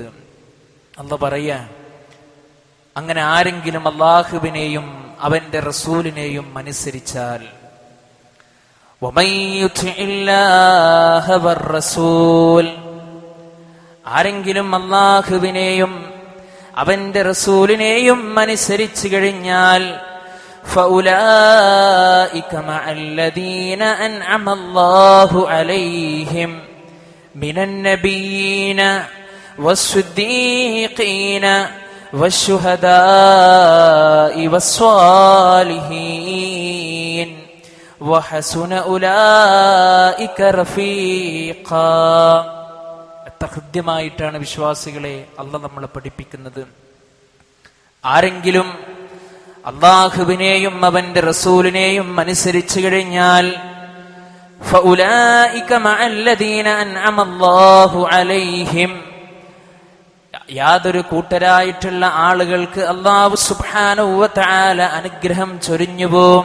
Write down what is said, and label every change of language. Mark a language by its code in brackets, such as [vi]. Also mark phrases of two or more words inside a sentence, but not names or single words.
[ml] അല്ലാഹു പറയാ, അങ്ങനെ ആരെങ്കിലും അള്ളാഹുവിനെയും അവന്റെ റസൂലിനെയും അനുസരിച്ചാൽ, ആരെങ്കിലും അള്ളാഹുവിനെയും അവന്റെ റസൂലിനെയും അനുസരിച്ചു [ar] കഴിഞ്ഞാൽ فَأُولَٰئِكَ مَعَ الَّذِينَ أَنْعَمَ اللَّهُ عَلَيْهِمْ مِنَ النَّبِيِّينَ وَالصِّدِّيقِينَ وَالشُّهَدَاءِ وَالصَّالِحِينَ وَحَسُنَ أُولَٰئِكَ رَفِيقًا. [ml] എത്ര ഹൃദ്യമായിട്ടാണ് വിശ്വാസികളെ അല്ലാഹ് നമ്മളെ പഠിപ്പിക്കുന്നത്. ആരെങ്കിലും അള്ളാഹുവിനെയും അവന്റെ റസൂലിനെയും അനുസരിച്ചു കഴിഞ്ഞാൽ [ar] فأولئك مع الذين أنعم الله عليهم, [ml] യാതൊരു കൂട്ടരായിട്ടുള്ള ആളുകൾക്ക് അല്ലാഹു [ar] سبحانه وتعالى [ml] അനുഗ്രഹം ചൊരിഞ്ഞുപോകും.